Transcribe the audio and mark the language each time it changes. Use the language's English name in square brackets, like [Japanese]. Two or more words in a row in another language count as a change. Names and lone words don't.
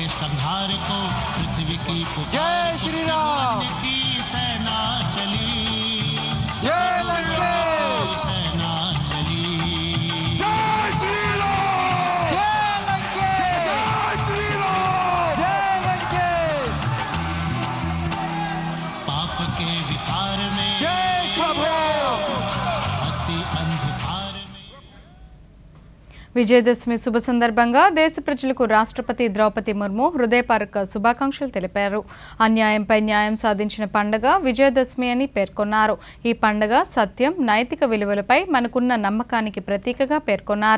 [Hindi] संहार को पृथ्वी की पुकार जय श्री राम की सेना चली जय लंकेश सेना चली जय श्री राम जय लंकेश जय श्री राम जय लंकेश पाप के विकार में जय [Telugu] విజయదశమి శుభ సందర్భంగా దేశ ప్రజలకు రాష్ట్రపతి ద్రౌపది ముర్ము హృదయపూర్వక శుభాకాంక్షలు తెలిపారు. అన్యాయంపై న్యాయం సాధించిన పండుగ విజయదశమి అని పేర్కొన్నారు. ఈ పండుగ సత్యం, నైతిక విలువలపై మనకున్న నమ్మకానికి ప్రతీకగా పేర్కొన్నారు.